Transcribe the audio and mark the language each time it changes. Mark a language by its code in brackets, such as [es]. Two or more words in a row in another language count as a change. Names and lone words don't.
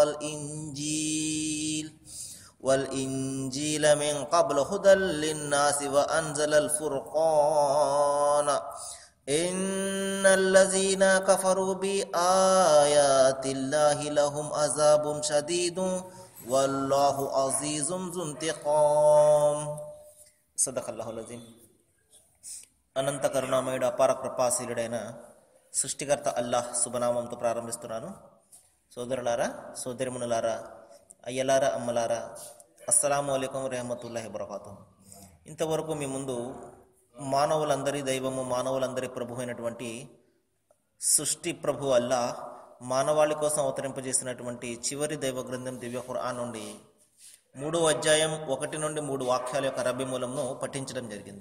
[ar] والإنجيل من قبل هدى للناس وأنزل الفرقان إن الذين كفروا بآيات الله لهم عذاب شديد والله عزيز ذو انتقام. صدق الله العظيم. [te] అనంత కరుణామయుడు అపార కృపాశీలుడైన సృష్టికర్త అల్లాహ్ శుభనామంతో ప్రారంభిస్తున్నాను. సోదరులారా, సోదరిమణులారా, అయ్యలారా, అమ్మలారా, [ar] السلام عليكم رحمة الله وبركاته. [te] ఇంతవరకు మీ ముందు మానవులందరి దైవము, మానవులందరి ప్రభు అయినటువంటి సృష్టి ప్రభు అల్లాహ్ మానవాళి కోసం అవతరింపజేసినటువంటి చివరి దైవ గ్రంథం దివ్య ఖురాన్ నుండి 3వ అధ్యాయం 1 నుండి 3 వాక్యాల యొక్క అరబ్బీ మూలంను పఠించడం జరిగింది.